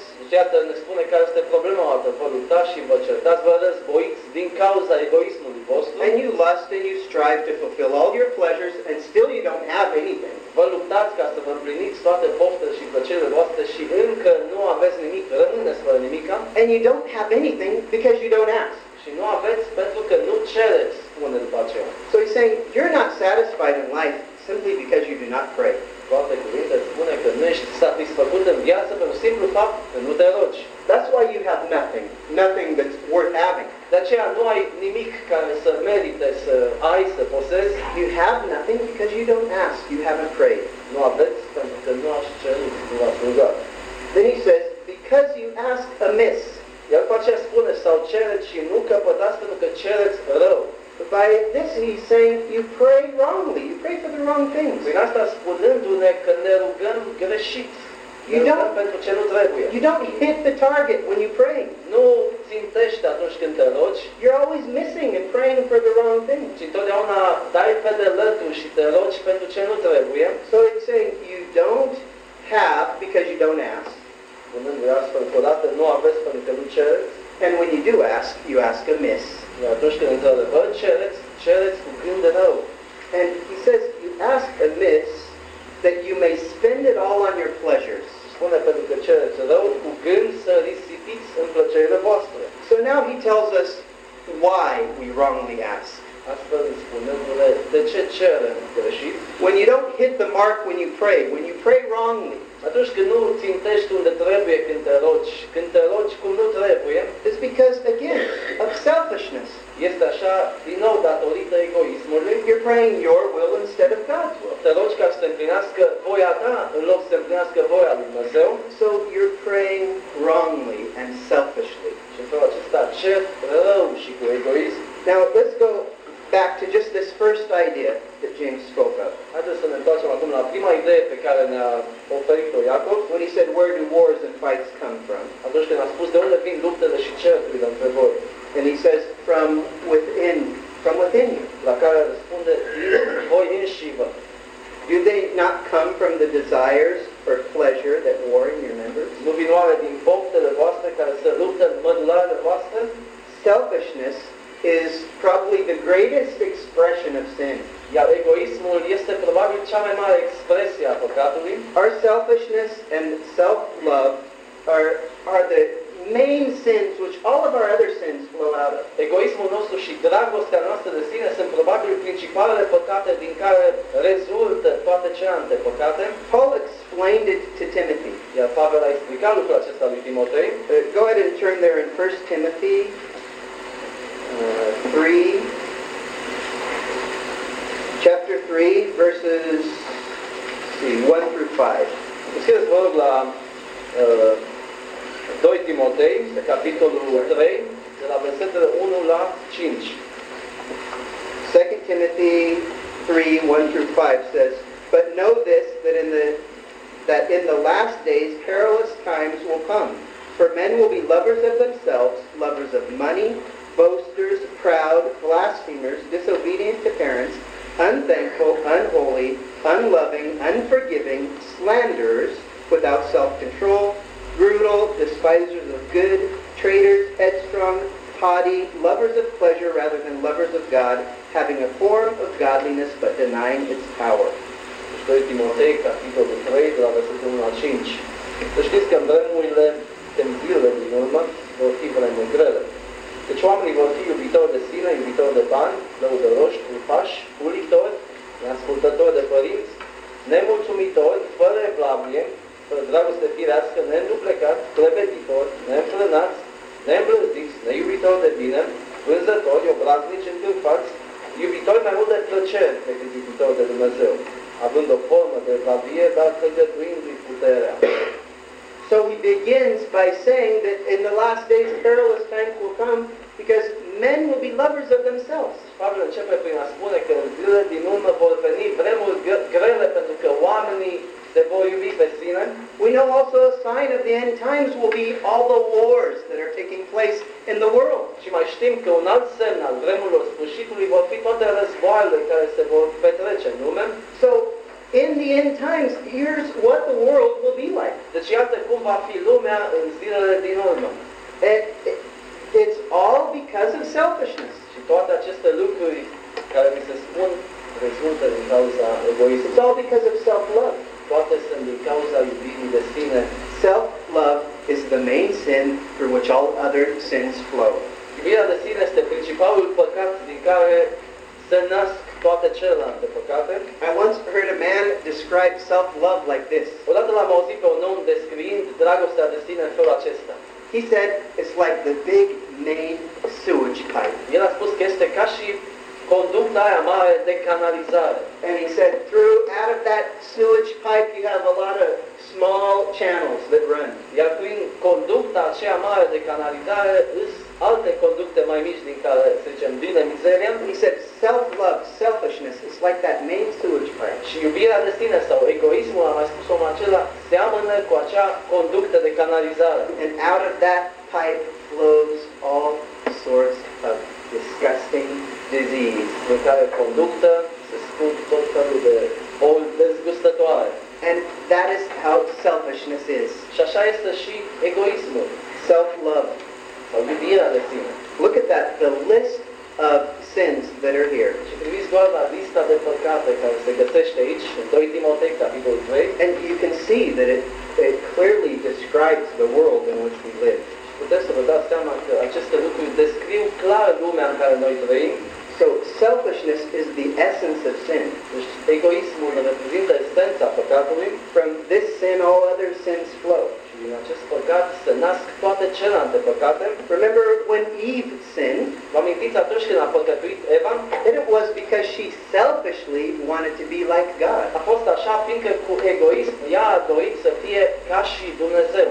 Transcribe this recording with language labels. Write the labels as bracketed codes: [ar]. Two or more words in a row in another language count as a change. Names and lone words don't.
[ro] Deci iată ne spune care este problema voastră. Vă luptați și vă certați, vă războiți din cauza egoismului vostru. [en] And you lust and you strive to fulfill all your pleasures and still you don't have anything. [ro] Vă luptați ca să vă împliniți toate poftele și plăcerile voastre și încă nu aveți nimic, rămâneți fără nimica. [en] And you don't have anything because you don't ask. [ro] Și nu aveți pentru că nu cereți, spune după aceea. [en] So he's saying, you're not satisfied in life simply because you do not pray. [ro] Cu alte cuvinte, spune că nu ești satisfăcut în viață pentru simplu fapt că nu te rogi. [en] That's why you have nothing that's worth having. [ro] De aceea nu ai nimic care să merite să ai, să posezi. [en] You have nothing because you don't ask, you haven't prayed. [ro] Nu aveți pentru că nu ați cerut, nu ați rugat. [en] Then he says, because you ask amiss. [ro] Iar după aceea spune, sau cereți și nu căpătați pentru că cereți rău. [en] But by this he's saying, you pray wrongly, you pray for the wrong things. [ro] Prin asta spunându-ne că ne rugăm greșit. Ne rugăm pentru ce nu trebuie. [en] You don't hit the target when you pray. [ro] Nu țintești atunci când te rogi, [en] You're always missing and praying for the wrong thing. [ro] ci întotdeauna dai pe de lături și te rogi pentru ce nu trebuie. [en] So it's saying you don't have because you don't ask. [ro] Spunându-i astfel că odată nu aveți pentru că nu cereți, [en] And when you do ask, you ask amiss. [ro] iar atunci când într-adevăr cereți, cereți cu gând de rău. [en] And he says you ask amiss that you may spend it all on your pleasures. [ro] Spune pentru că cereți rău cu gând să risipiți în plăcerile voastre. [en] So now he tells us why we wrongly ask. [ro] Astfel spunându-le de ce cerem greșit. [en] When you don't hit the mark when you pray wrongly, [ro] Atunci când nu țintești unde trebuie când te rogi cum nu trebuie, [en] it's because, again, of selfishness. [ro] este așa, din nou, datorită egoismului. [en] You're praying your will instead of God's will. [ro] Te rogi ca să se împlinească voia ta în loc să se împlinească voia lui Dumnezeu. [en] So you're praying wrongly and selfishly. [ro] Și în felul acesta cer rău și cu egoism. [en] Now let's go back to just this first idea that James spoke of. [ro] Haideți să ne întoarcem acum la prima idee pe care ne-a oferit-o Iacov. [en] When he said, where do wars and fights come from? [ro] Atunci când a spus de unde vin luptele și certurile între voi. [en] And he says, from within you. [ro] La care răspunde din voi înșivă. [en] Do they not come from the desires for pleasure that war in your members? [ro] Nu vin oare din poftele voastre care se luptă în mădularele voastre? [en] Selfishness is probably the greatest expression of sin. [ro] Iar egoismul este probabil cea mai mare expresie a păcatului. [en] Our selfishness and self-love are the main sins which all of our other sins flow out of. [ro] Egoismul nostru și dragostea noastră de sine sunt probabil principalele păcate din care rezultă toate celelalte păcate. [en] Paul explained it to Timothy. [ro] Iar Pavel a explicat lucrul acesta lui Timotei. [en] Go ahead and turn there in 1 Timothy 3, chapter 3, verses 1 through 5. [ro] Deschideți, vă rog, la 2 Timotei, capitolul 3, de la versetele 1 la 5. [en] 2 Timothy 3, 1 through 5 says, but know this, that in the last days perilous times will come. For men will be lovers of themselves, lovers of money, boasters, proud, blasphemers, disobedient to parents, unthankful, unholy, unloving, unforgiving, slanderers, without self-control, brutal, despisers of good, traitors, headstrong, haughty, lovers of pleasure rather than lovers of God, having a form of godliness but denying its power. [ro] 2 Timotei, capitolul 3, de la versetul 1 la 5. Să știți că în vremurile, în zilele din urmă, vor fi vremuri grele. Deci oamenii vor fi iubitori de sine, iubitori de bani, lăudăroși, trufași, pulitori, neascultători de părinți, nemulțumitori, fără evlavie, fără dragoste firească, neînduplecați, clevetitori, neînfrânați, neîmblânziți, neiubitori de bine, vânzători, obraznici, întâlfați, iubitori mai mult de plăceri decât iubitori de Dumnezeu, având o formă de evlavie, dar tăgăduindu-i puterea. [en] So he begins by saying that in the last days perilous times will come because men will be lovers of themselves. [ro] Pavel începe prin a spune că în zilele din urmă vor veni vremuri grele pentru că oamenii se vor iubi pe sine. [en] We know also a sign of the end times will be all the wars that are taking place in the world. [ro] Și mai știm că un alt semn al vremurilor sfârșitului vor fi toate războaiele care se vor petrece în lume. [en] So in the end times, here's what the world will be like. [ro] Deci iată cum va fi lumea în zilele din urmă. [en] It's all because of selfishness. [ro] Și toate aceste lucruri care mi se spun rezultă din cauza egoismului. [en] It's all because of self-love. [ro] Toate sunt din cauza iubirii de sine. [en] Self-love is the main sin through which all other sins flow. [ro] Iubirea de sine este principalul păcat din care se nasc toate celelalte păcate. [en] I once heard a man describe self-love like this. [ro] Odată l-am auzit pe un om descriind dragostea de sine în felul acesta. [en] He said it's like the big main sewage pipe. [ro] El a spus că este ca și conducta aia mare de canalizare. [en] And he said through out of that sewage pipe you have a lot of small channels that run. [ro] Iar prin conducta aceea mare de canalizare îs alte conducte mai mici din care, să zicem, vine mizeria. [en] He said self-love, selfishness is like that main sewage pipe. [ro] Și iubirea de sine sau egoismul, am mai spus omul acela, seamănă cu acea conductă de canalizare. [en] And out of that pipe flows all sorts of disgusting disease. [ro] În care conductă se scurg tot felul de boli dezgustătoare. [en] And that is how selfishness is. [ro] Și așa este și egoismul. [en] Self-love. [ro] Sau iubirea de sine. [en] Look at that, the list of sins that are here. [ro] Și priviți doar la lista de păcate care se găsește aici, în 2 Timotei, capitolul 3. [en] And you can see that it clearly describes the world in which we live. [ro] Puteți să vă dați seama că aceste lucruri descriu clar lumea în care noi trăim. [en] So selfishness is the essence of sin. [ro] Deci egoismul reprezintă esența păcatului. [en] From this sin all other sins flow. [ro] Și din acest păcat se nasc toate celelalte păcate. [en] Remember when Eve sinned? [ro] Vă amintiți atunci când a păcătuit Eva? [en] And it was because she selfishly wanted to be like God. [ro] A fost așa fiindcă cu egoism ea a dorit să fie ca și Dumnezeu.